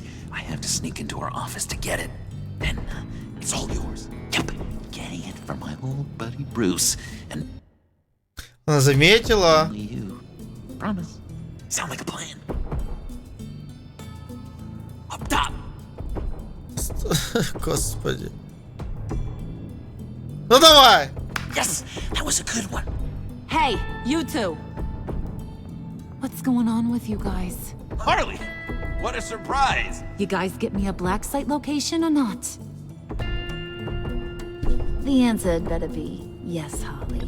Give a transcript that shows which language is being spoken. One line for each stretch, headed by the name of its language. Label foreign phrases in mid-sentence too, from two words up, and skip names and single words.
English: I have to sneak into her office to get it. Then it's all yours. Yep. Getting it from my old buddy Bruce. And
Russian: Она заметила.
English: only you. Promise. Sound like a plan. Up top.
Russian: Господи. Ну давай.
English: Yes, that was a good one. Hey, you two. What's going on with you guys? Harley, what a surprise. You guys get me a black site location or not? The answer had better be yes, Harley.